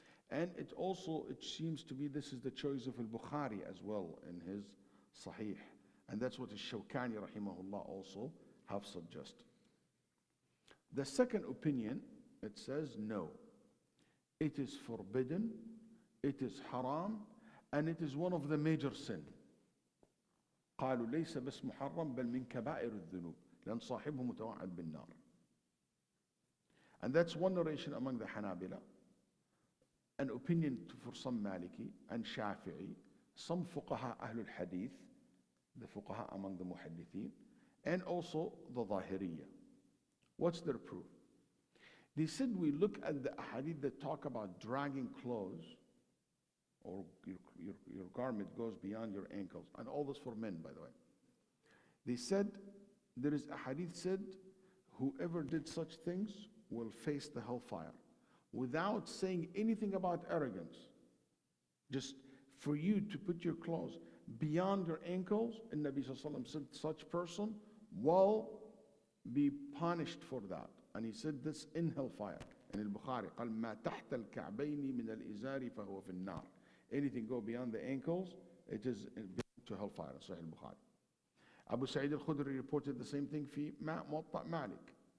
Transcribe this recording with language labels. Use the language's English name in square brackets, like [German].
[English] And it seems to be this is the choice of Al-Bukhari as well in his Sahih. And that's what Al-Shawkani rahimahullah also have suggested. The second opinion, it says no. It is forbidden, it is haram, and it is one of the major sin. [Arabic] قالوا ليس بس محرم بل من كبائر الذنوب لأن صاحبه متوعد بالنار. [English] And that's one narration among the Hanabila, an opinion for some Maliki and Shafi'i, some fuqaha Ahlul Hadith, the fuqaha among the Muhaddithin, and also the Zahiriyya. What's their proof? They said we look at the ahadith that talk about dragging clothes, or your garment goes beyond your ankles, and all this for men, by the way. They said, there is a hadith said, whoever did such things will face the hellfire, without saying anything about arrogance. Just for you to put your clothes beyond your ankles, and Nabi Sallallahu Alaihi Wasallam said such person will be punished for that. And he said this in hellfire. [Arabic] In al-Bukhari, قال ما تحت الكعبين من الإزار فهو في النار. [English] Anything go beyond the ankles, it is to hellfire. Sahih al-Bukhari. Abu Sa'id al-Khudri reported the same thing [Arabic] في موطأ مالك.